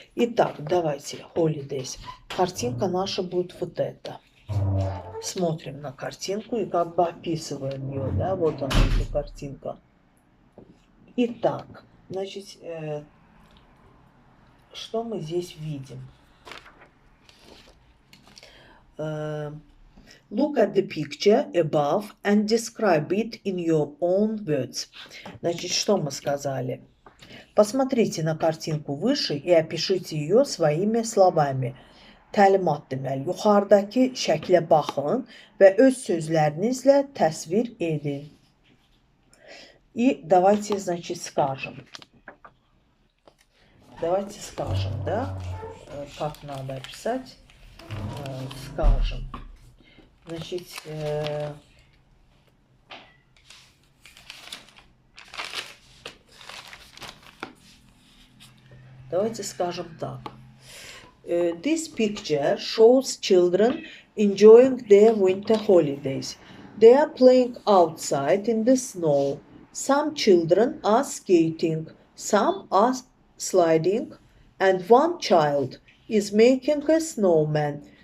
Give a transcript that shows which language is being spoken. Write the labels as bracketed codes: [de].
[ru] Итак, давайте, holidays. Картинка наша будет вот эта. Смотрим на картинку и как бы описываем ее, да, вот она, эта картинка. Итак, значит, что мы здесь видим? [en] Look at the picture above and describe it in your own words. [ru] Значит, что мы сказали? Посмотрите на картинку выше и опишите ее своими словами. [az] Təlimat deməli, yuxarıdakı şəklə baxın və öz sözlərinizlə təsvir edin. [ru] И давайте, значит, скажем. Давайте скажем, да, как надо описать. Скажем. Значит, давайте скажем так. [en] This picture shows children enjoying their winter holidays. They are playing outside in the snow. Some children are skating, some are sliding, and one child is making a snowman.